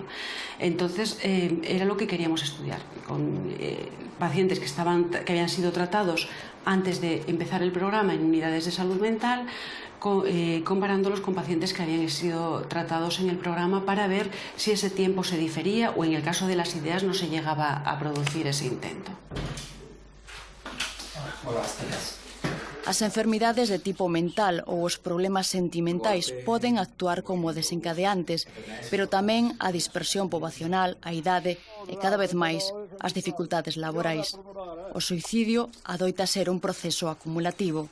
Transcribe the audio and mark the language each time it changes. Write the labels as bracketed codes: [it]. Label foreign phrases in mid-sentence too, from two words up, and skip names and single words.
[es] Entonces, era lo que queríamos estudiar, con pacientes que habían sido tratados antes de empezar el programa en unidades de salud mental, comparándolos con pacientes que habían sido tratados en el programa para ver si ese tiempo se difería o en el caso de las ideas no se llegaba a producir ese intento. [gl] As enfermidades de tipo mental ou os problemas sentimentais poden actuar como desencadeantes, pero tamén a dispersión poboacional, a idade e cada vez máis as dificultades laborais. O suicidio adoita ser un proceso acumulativo.